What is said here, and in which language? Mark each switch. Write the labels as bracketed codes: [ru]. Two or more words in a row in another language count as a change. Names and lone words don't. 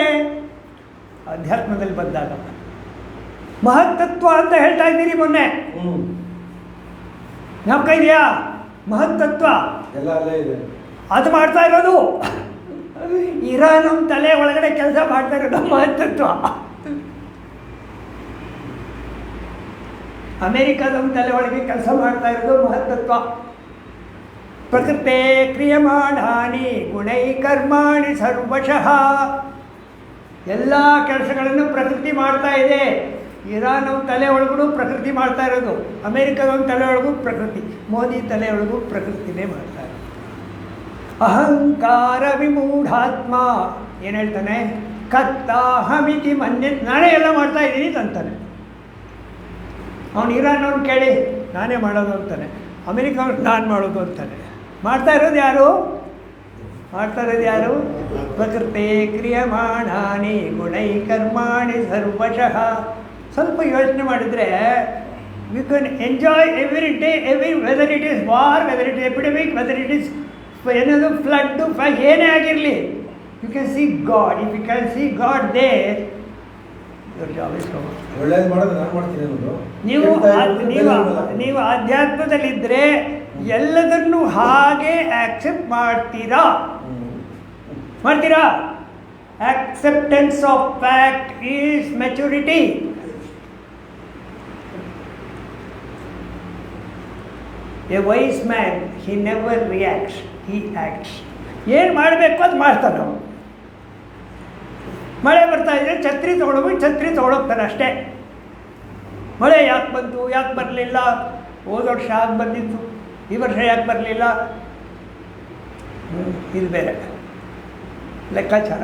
[kn] ಅಧ್ಯಾತ್ಮದಲ್ಲಿ ಬಂದಾಗ ಮಹತ್ತತ್ವ ಅಂತ ಹೇಳ್ತಾ ಇದ್ದೀರಿ ಮೊನ್ನೆ, ಜ್ಞಾಪಕ ಇದೆಯಾ? ಮಹತ್ತತ್ವ ಅದು ಮಾಡ್ತಾ ಇರೋದು. ಇರಾನ್ ನಮ್ಮ ತಲೆ ಒಳಗಡೆ ಕೆಲಸ ಮಾಡ್ತಾ ಇರೋದು ಮಹತ್ತತ್ವ. ಅಮೇರಿಕಾದ ತಲೆ ಒಳಗೆ ಕೆಲಸ ಮಾಡ್ತಾ ಇರೋದು ಮಹತ್ತತ್ವ. [sa] ಪ್ರಕೃತೆ ಕ್ರಿಯಮಾಣಾನಿ ಗುಣೈ ಕರ್ಮಾಣಿ ಸರ್ವಶಃ. [kn] ಎಲ್ಲ ಕೆಲಸಗಳನ್ನು ಪ್ರಕೃತಿ ಮಾಡ್ತಾ ಇದೆ. ಇರಾನ್ ನಮ್ಮ ತಲೆ ಒಳಗೂ ಪ್ರಕೃತಿ ಮಾಡ್ತಾ ಇರೋದು, ಅಮೇರಿಕಾದ ತಲೆ ಒಳಗೂ ಪ್ರಕೃತಿ, ಮೋದಿ ತಲೆ ಒಳಗೂ ಪ್ರಕೃತಿನೇ ಮಾಡ್ತಾ ಇರೋದು. [sa] ಅಹಂಕಾರ ವಿಮೂಢಾತ್ಮ [kn] ಏನು ಹೇಳ್ತಾನೆ? [sa] ಕತ್ತಾಹಮಿತಿ ಮನ್ಯ, [kn] ನಾನೇ ಎಲ್ಲ ಮಾಡ್ತಾ ಇದ್ದೀನಿ ಅಂತಾನೆ. ಅವನು ಇರಾನ್ನವ್ರು ಕೇಳಿ ನಾನೇ ಮಾಡೋದು ಅಂತಾನೆ, ಅಮೇರಿಕವ್ರು ನಾನು ಮಾಡೋದು ಅಂತಾನೆ. ಮಾಡ್ತಾ ಇರೋದು ಯಾರು? [sa] ಪ್ರಕೃತಿ ಕ್ರಿಯಮಾಣಾನಿ ಗುಣೈ ಕರ್ಮಾಣಿ ಸರ್ವಶಃ. [kn] ಸ್ವಲ್ಪ ಯೋಚನೆ ಮಾಡಿದರೆ [en] we can enjoy every day, whether it is war, whether it is epidemic, whether it is [kn] ಏನದು ಫ್ಲಡ್ಡು, ಏನೇ ಆಗಿರಲಿ, [en] you can see God. if you can see God there, [kn] ನೀವು ಆಧ್ಯಾತ್ಮದಲ್ಲಿದ್ದರೆ ಎಲ್ಲದನ್ನು ಹಾಗೆ ಆಕ್ಸೆಪ್ಟ್ ಮಾಡ್ತೀರಾ? [en] acceptance of fact is maturity. a wise man he never reacts, he acts. [kn] ಏನು ಮಾಡಬೇಕು ಅದು ಮಾಡ್ತಾನೆ ನಾವು. ಮಳೆ ಬರ್ತಾ ಇದ್ದರೆ ಛತ್ರಿ ತೊಗೊಳೋಗ್ತಾನೆ ಅಷ್ಟೇ. ಮಳೆ ಯಾಕೆ ಬಂತು, ಯಾಕೆ ಬರಲಿಲ್ಲ, ಹೋದ ವರ್ಷ ಯಾಕೆ ಬಂದಿತ್ತು, ಈ ವರ್ಷ ಯಾಕೆ ಬರಲಿಲ್ಲ, ಇದು ಬೇರೆ ಲೆಕ್ಕಾಚಾರ.